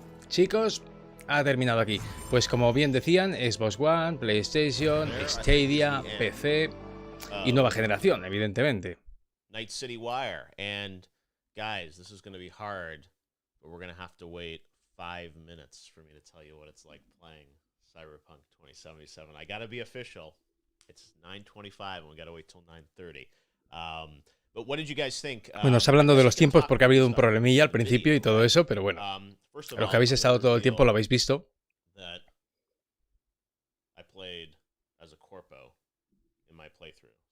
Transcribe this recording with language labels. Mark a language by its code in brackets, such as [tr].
[es] Chicos, ha terminado aquí. Pues como bien decían, Xbox One, PlayStation, Stadia, PC y nueva generación, evidentemente. [en] Night City Wire, and guys, this is going to be hard. But we're going to have to wait 5 minutes for me to tell you what it's like playing Cyberpunk 2077. I got to be official. It's 9:25 and we got to wait till 9:30. But what did you guys think? [es] Bueno, os hablando de los tiempos porque ha habido un problemilla al principio y todo eso, pero bueno, los que habéis estado todo el tiempo lo habéis visto. [en] I played as a corpo in my playthrough.